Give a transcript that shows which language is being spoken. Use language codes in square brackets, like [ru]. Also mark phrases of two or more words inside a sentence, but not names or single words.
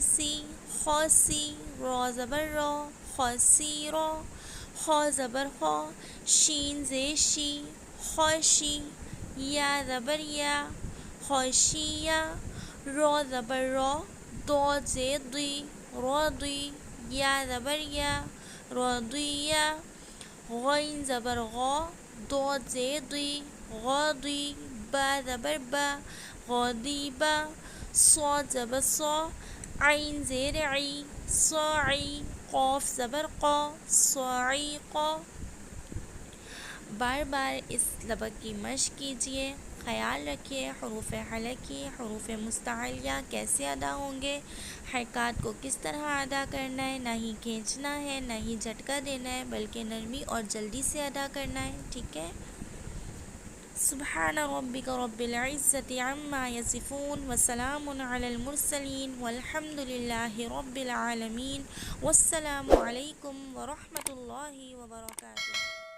[ur] سی، خوسی، رو زبر رو، خوسیرو، خو زبر خو، شین زیر شی، خوشی، یا زبر یا، خوشیا، رو زبر رو، داد زیر دی، رضی، یا زبر یا، رضیہ، غین زبر غا، داد زیر دی، غاضی، با زبر با، غاضیبا، صاد زبر صا، عین زیر عی صاعی قاف زبر قا صاعقہ. بار بار اس سبق کی مشق کیجیے. خیال رکھیے حروف حلقی حروف مستعلیہ کیسے ادا ہوں گے، حرکات کو کس طرح ادا کرنا ہے، نہ ہی کھینچنا ہے نہ ہی جھٹکا دینا ہے بلکہ نرمی اور جلدی سے ادا کرنا ہے. ٹھیک ہے. [ar] سبحان ربک رب العزت عما یصفون وسلام علی المرسلین والحمد للہ رب العالمین. والسلام علیکم ورحمۃ اللہ وبرکاتہ.